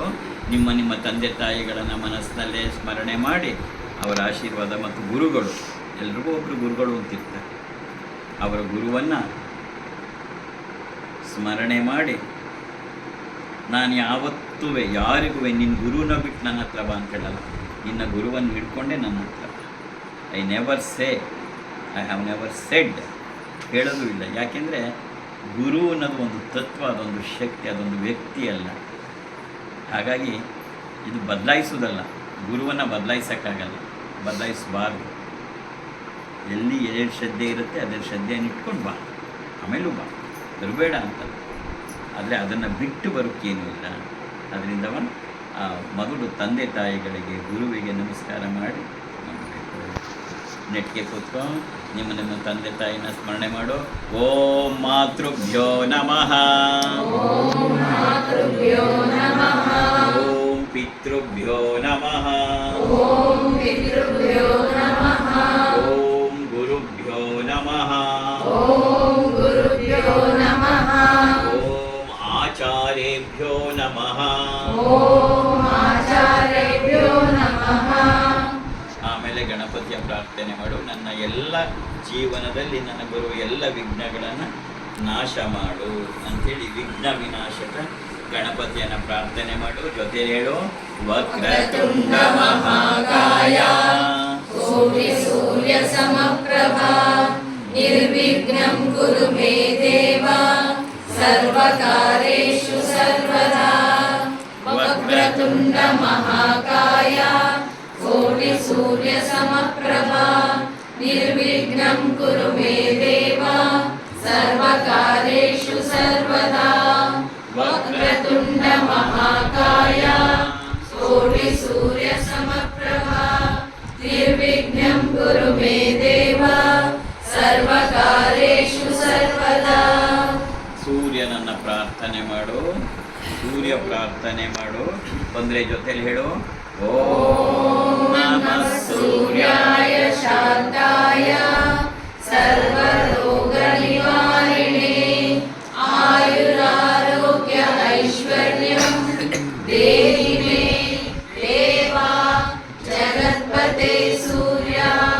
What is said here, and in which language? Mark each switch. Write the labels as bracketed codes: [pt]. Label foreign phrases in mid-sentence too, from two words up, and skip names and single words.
[kn] ನಿಮ್ಮ ತಂದೆ ತಾಯಿಗಳನ್ನು ಮನಸ್ಸಿನಲ್ಲೇ ಸ್ಮರಣೆ ಮಾಡಿ ಅವರ ಆಶೀರ್ವಾದ ಮತ್ತು ಗುರುಗಳು, ಎಲ್ರಿಗೂ ಒಬ್ಬರು ಗುರುಗಳು ಅಂತಿರ್ತಾರೆ, ಅವರ ಗುರುವನ್ನು ಸ್ಮರಣೆ ಮಾಡಿ, ನಾನು ಯಾವತ್ತೂ ಯಾರಿಗೂ ನಿನ್ನ ಗುರುನ ಬಿಟ್ಟು ನನ್ನ ಹತ್ರ ಬಾ ಅಂತ ಹೇಳಲ್ಲ, ನಿನ್ನ ಗುರುವನ್ನು ಹಿಡ್ಕೊಂಡೆ ನನ್ನ ಹತ್ರ. [en] I never have never said, [kn] ಹೇಳೋದು ಇಲ್ಲ. ಯಾಕೆಂದರೆ ಗುರು ಅನ್ನೋದು ಒಂದು ತತ್ವ, ಅದೊಂದು ಶಕ್ತಿ, ಅದೊಂದು ವ್ಯಕ್ತಿ ಅಲ್ಲ. ಹಾಗಾಗಿ ಇದು ಬದಲಾಯಿಸೋದಲ್ಲ, ಗುರುವನ್ನು ಬದಲಾಯಿಸೋಕ್ಕಾಗಲ್ಲ, ಬದಲಾಯಿಸಬಾರ್ದು. ಎಲ್ಲಿ ಎರಡು ಶ್ರದ್ಧೆ ಇರುತ್ತೆ ಅದರ ಶ್ರದ್ಧೆಯನ್ನು ಇಟ್ಕೊಂಡು ಬಾ, ಆಮೇಲೂ ಬಾ, ಬರಬೇಡ ಅಂತ. ಆದರೆ ಅದನ್ನು ಬಿಟ್ಟು ಬರೋಕ್ಕೇನೂ ಇಲ್ಲ. ಅದರಿಂದ ಮೊದಲು ತಂದೆ ತಾಯಿಗಳಿಗೆ, ಗುರುವಿಗೆ ನಮಸ್ಕಾರ ಮಾಡಿ ಮಾಡಬೇಕು. ನೆಟ್ಟಿಗೆ ಕೂತ್ಕೊ, ನಿಮ್ಮ ತಂದೆ ತಾಯಿನ ಸ್ಮರಣೆ ಮಾಡು. [sa] ಓಂ ಮಾತೃಭ್ಯೋ ನಮಃ, ಓಂ ಪಿತೃಭ್ಯೋ ನಮಃ, ಓಂ ಗುರುಭ್ಯೋ ನಮಃ, ಓಂ ಆಚಾರ್ಯೇಭ್ಯೋ ನಮಃ. [kn] ಆಮೇಲೆ ಗಣಪತಿಯ ಪ್ರಾರ್ಥನೆ ಮಾಡು. ನನ್ನ ಎಲ್ಲ ಜೀವನದಲ್ಲಿ ನನ್ನ ಗುರು ಎಲ್ಲ ವಿಘ್ನಗಳನ್ನು ನಾಶ ಮಾಡು ಅಂಥೇಳಿ ವಿಘ್ನ ವಿನಾಶಕ ಗಣಪತಿಯನ್ನು ಪ್ರಾರ್ಥನೆ ಮಾಡು. ಜೊತೆ ಹೇಳು, [sa] ವಕ್ರತುಂಡ ಮಹಾಕಾಯ ಸೂರ್ಯ ಸಮಪ್ರಭಾ ನಿರ್ವಿಘ್ನಂ ಕುರು ಮೇ ದೇವ ಸರ್ವಕಾರ್ಯೇಷು ಸರ್ವದಾ. ವಕ್ರತುಂಡ ಮಹಾಕಾಯ ಕೋಟಿ ಸೂರ್ಯ ಸಮಪ್ರಭಾ ನಿರ್ವಿಘ್ನಂ ಕುರು ಮೇ ದೇವ ಸರ್ವಕಾರ್ಯೇಷು ಸರ್ವದಾ. वक्रतुण्ड महाकाय कोटि सूर्य समप्रभा निर्विघ्नं कुरु मे देव सर्वकार्येषु सर्वदा. [kn] ಸೂರ್ಯನನ್ನ ಪ್ರಾರ್ಥನೆ ಮಾಡು, ಸೂರ್ಯ ಪ್ರಾರ್ಥನೆ ಮಾಡು. ಬಂದ್ರೆ ಜೊತೆಲಿ ಹೇಳು, [sa] ಓಂ ನಮಃ सूर्याय शान्ताय सर्वरोग निवारिणे आयुरारोग्य ऐश्वर्यं देहि मे देवा जगत्पते सूर्या.